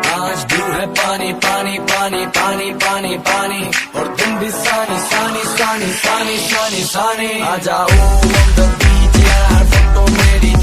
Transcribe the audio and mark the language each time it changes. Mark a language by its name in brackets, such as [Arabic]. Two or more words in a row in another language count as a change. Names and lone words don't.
[Hindi] आज व्यू है पानी पानी पानी पानी पानी पानी, और दिन भी सानी सानी सानी सानी सानी सानी। आ जाओ [English] on the beach [Hindi] यार, फोटो में